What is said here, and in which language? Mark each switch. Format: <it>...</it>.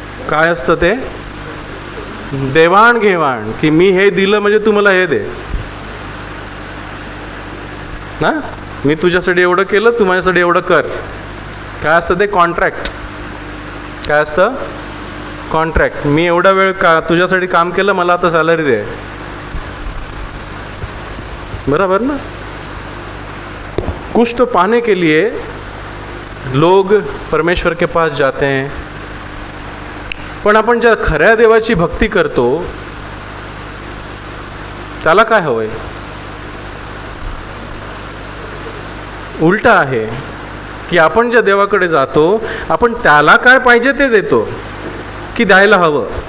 <mr>काय असतं ते, देवाणघेवाण, की मी हे दिलं म्हणजे तू मला हे दे ना, मी तुझ्यासाठी एवढं केलं, तू माझ्यासाठी एवढं कर. काय असतं ते, कॉन्ट्रॅक्ट. काय असतं, कॉन्ट्रॅक्ट. मी एवढा वेळ तुझ्यासाठी काम केलं, मला आता सॅलरी दे. बराबर ना.</mr> <hi>कुछ तो पाने के लिए लोग परमेश्वर के पास जाते हैं.</hi> <mr>पण आपण ज्या खऱ्या देवाची भक्ती करतो त्याला काय हवंय, उलटा आहे, की आपण ज्या देवाकडे जातो आपण त्याला काय पाहिजे ते देतो, की द्यायला हवं.</mr>